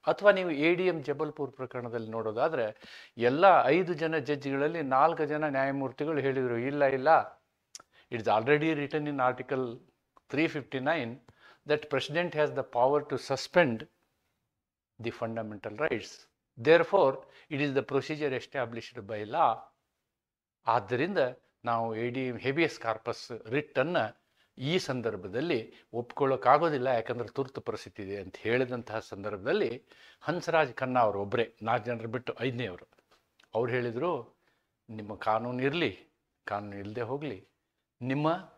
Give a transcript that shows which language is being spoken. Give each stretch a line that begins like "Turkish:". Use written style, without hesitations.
Kannada: ಅಥವಾ ನೀವು ADM ಜಬಲ್ಪುರ್ ಪ್ರಕರಣದಲ್ಲಿ ನೋಡೋದಾದರೆ ಎಲ್ಲ 5 ಜನ ಜಡ್ಜ್ಗಳಲ್ಲಿ 4 ಜನ ನ್ಯಾಯಮೂರ್ತಿಗಳು ಹೇಳಿದರು, ಇಲ್ಲ,
English: It's already written in article 359 that President has the power to suspend the fundamental rights. Therefore, it is the procedure established by law.
Kannada: ಆದ್ದರಿಂದ ನಾವು ADM ಹೇಬಿಯಸ್ ಕಾರ್ಪಸ್ ರಿಟ್ಟನ್ನು ಈ ಸಂದರ್ಭದಲ್ಲಿ ಒಪ್ಕೊಳ್ಳೋಕ್ಕಾಗೋದಿಲ್ಲ, ಯಾಕಂದರೆ ತುರ್ತು ಪರಿಸ್ಥಿತಿ ಇದೆ ಅಂತ ಹೇಳಿದಂತಹ ಸಂದರ್ಭದಲ್ಲಿ ಹಂಸರಾಜ್ ಖನ್ನಾ ಅವರು ಒಬ್ಬರೇ, 4 ಜನರು ಬಿಟ್ಟು 5ನೇವರು, ಅವ್ರು ಹೇಳಿದರು, ನಿಮ್ಮ ಕಾನೂನು ಇರಲಿ, ಕಾನೂನು ಇಲ್ಲದೆ ಹೋಗಲಿ, ನಿಮ್ಮ